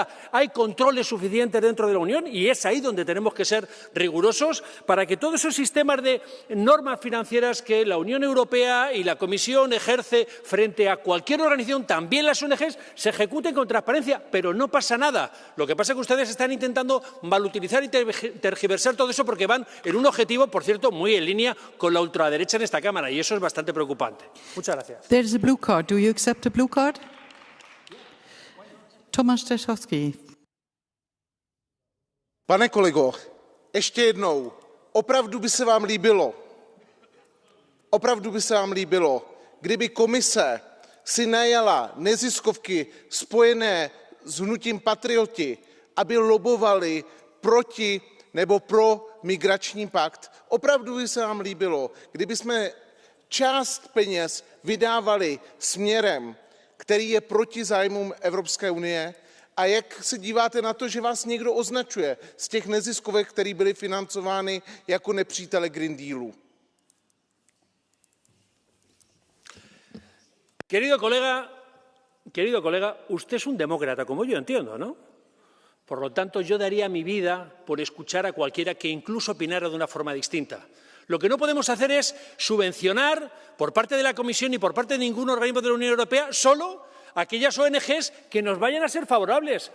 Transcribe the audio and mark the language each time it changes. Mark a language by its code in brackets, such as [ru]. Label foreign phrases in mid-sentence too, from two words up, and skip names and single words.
[es] Hay controles suficientes dentro de la Unión y es ahí donde tenemos que ser rigurosos para que todos esos sistemas de normas financieras que la Unión Europea y la Comisión ejerce frente a cualquier organización, también las ONGs, se ejecuten con transparencia. Pero no pasa nada. Lo que pasa es que ustedes están intentando malutilizar y tergiversar todo eso porque van en un objetivo, por cierto, muy en línea con la ultraderecha en esta Cámara y eso es bastante preocupante. Muchas gracias. [en] There's a blue card. Do you accept a blue card? Tomáš Stešovský. [cs] Pane kolego, ještě jednou, opravdu by se vám líbilo, kdyby komise si najala neziskovky spojené s hnutím Patrioti, aby lobovali proti nebo pro migrační pakt. Opravdu by se vám líbilo, kdyby jsme část peněz vydávali směrem, který je proti zájmům Evropské unie? A jak se díváte na to, že vás někdo označuje z těch neziskovek, které byly financovány jako nepřítele Green Dealu? [es] Querido colega, usted es un demócrata, como yo entiendo, ¿no? Por lo tanto, yo daría mi vida por escuchar a cualquiera que incluso opinara de una forma distinta. Lo que no podemos hacer es subvencionar por parte de la Comisión y por parte de ningún organismo de la Unión Europea solo aquellas ONGs que nos vayan a ser favorables.